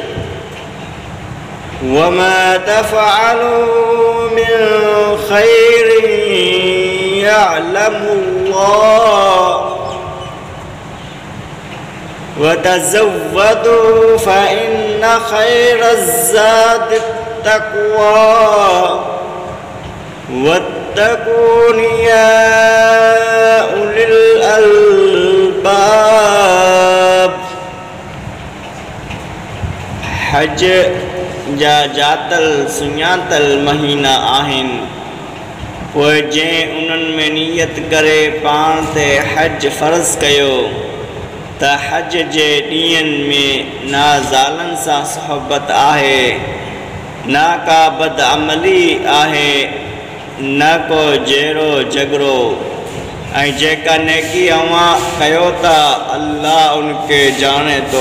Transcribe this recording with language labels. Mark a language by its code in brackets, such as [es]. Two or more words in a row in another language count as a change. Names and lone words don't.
[ar] وما تفعلوا من خير يعلم الله وتزودوا فإن خير الزاد التقوى واتقون يا أولي الألباب। [sd] हज जा जातल सुञातल महीना आहिनि पोइ जंहिं उन्हनि में नियत करे पाण ते हज फ़र्ज़ कयो त हज जे ॾींहंनि में ना ज़ालनि सां सोहबत आहे न का बदअमली आहे न को जहिड़ो झगड़ो ऐं जेका नेकी अवां कयो था अल्लाह उनखे ॼाणे थो।